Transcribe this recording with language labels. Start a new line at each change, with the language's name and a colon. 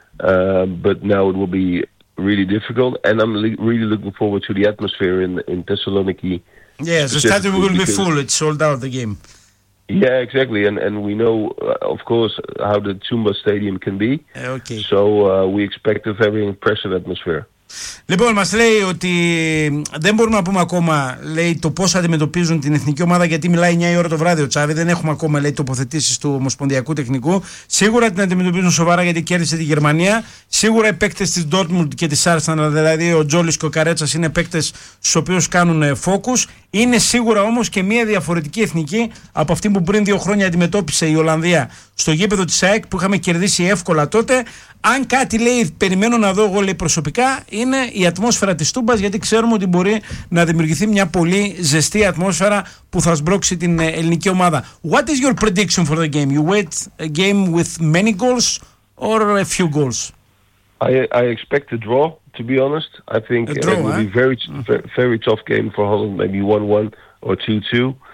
English: But now it will be really difficult, and I'm really looking forward to the atmosphere in Thessaloniki. Yeah, the stadium will be full. It's sold out, the game. Yeah, exactly. And we know, of course, how the Tsumba Stadium can be. Okay. So we expect a very impressive atmosphere.
Greek: Λοιπόν, μας λέει ότι δεν μπορούμε να πούμε ακόμα, λέει, το πώς αντιμετωπίζουν την εθνική ομάδα, γιατί μιλάει 9 η ώρα το βράδυ ο Τσάβη. Δεν έχουμε ακόμα, λέει, τοποθετήσεις του Ομοσπονδιακού Τεχνικού. Σίγουρα την αντιμετωπίζουν σοβαρά, γιατί κέρδισε τη Γερμανία. Σίγουρα οι παίκτες της Dortmund και της Arsenal, δηλαδή ο Τζόλης και ο Καρέτσας, είναι παίκτες στους οποίους κάνουν focus. Είναι σίγουρα όμως και μια διαφορετική εθνική από αυτή που πριν 2 χρόνια αντιμετώπισε η Ολλανδία στο γήπεδο της ΑΕΚ, που είχαμε κερδίσει εύκολα τότε. Αν κάτι, λέει, περιμένω να δω εγώ, λέει, προσωπικά, είναι η ατμόσφαιρα της Τούμπας, γιατί ξέρουμε ότι μπορεί να δημιουργηθεί μια πολύ ζεστή ατμόσφαιρα που θα σμπρώξει την ελληνική ομάδα.
English: What is your prediction for the game? You wait a game with many goals or a few goals? I expect a draw, to be honest. I think it will be very, very tough game for Holland, maybe 1-1 or 2-2.